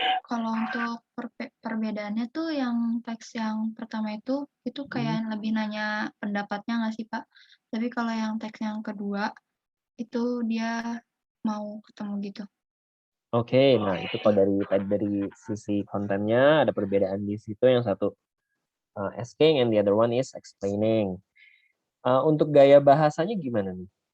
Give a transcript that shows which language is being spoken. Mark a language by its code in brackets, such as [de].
[id] Kalau untuk perbedaannya tuh yang teks yang pertama itu kayak lebih nanya pendapatnya nggak sih, Pak? Tapi kalau yang teks yang kedua itu dia mau ketemu gitu. Oke, nah itu kalau dari sisi kontennya ada perbedaan di situ. Yang satu [en] asking and the other one is explaining. [id] Untuk gaya bahasanya gimana nih?